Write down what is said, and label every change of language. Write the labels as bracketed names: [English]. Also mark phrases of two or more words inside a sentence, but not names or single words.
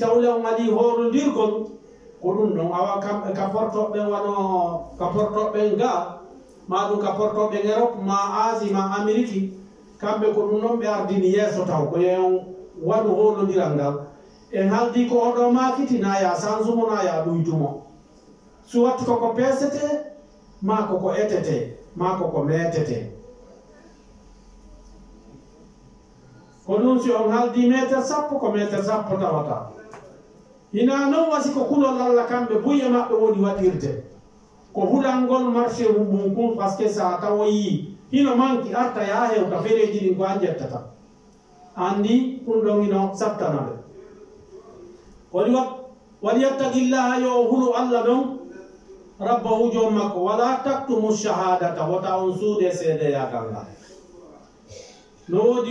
[Fula] tawle on adi horondirgol ko ɗum ɗon awa ka portoɓe wano ka portoɓe ga ma ɗum ka portoɓe Europe ma Asie ma Amérique kamɓe ko ɗum noon ɓe ardini yeeso taw ko yen waɗu holodiral ngal en haldi ko oɗo makiti na ya sansumo na ya ɗuytumo so watti koko pesete ma koko etete ma koko metete ko ɗum si on haldi métre sappo ko métre sappo tawata hina non wasi ko kulol Allah kamɓe buye maɓɓe woni waɗirde ko hulangol marché mum kum [French] par ce que [Fula] sa tawoyi hino manki arta ya hewta fereji ɗin ko a jettata andi ɗum ɗon ino sabtana ɓe [Arabic] وليتق الله [Fula] yo hulu Allah ɗon rabbahu jom makko [Arabic] ولا تكتموا الشهادة [Fula] wota on suude seedeyagal ngal no woodi